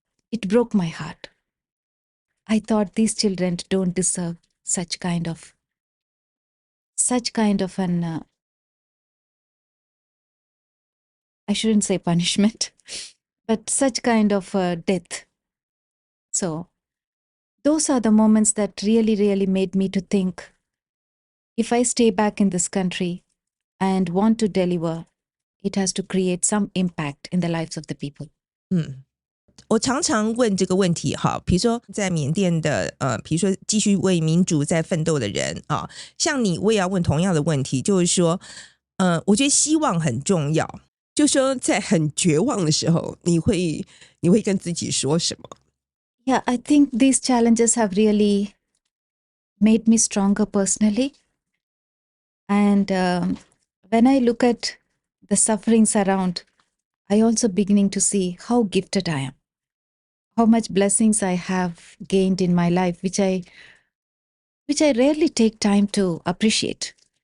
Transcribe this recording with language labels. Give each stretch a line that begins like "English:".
English: It broke my heart. I thought these children don't deserve such kind of an, I shouldn't say punishment, but such kind of death. So those are the moments that really, really made me to think, if I stay back in this country and want to deliver, it has to create some impact in the lives of the people.
Chinese: 我常常问这个问题哈，比如说在缅甸的比如说继续为民主在奋斗的人啊，像你我也要问同样的问题，就是说我觉得希望很重要，就说在很绝望的时候你会跟自己说什么？
English: Yeah, I think these challenges have really made me stronger personally. And when I look at the sufferings around, I also beginning to see how gifted I am, how much blessings I have gained in my life, which I rarely take time to appreciate.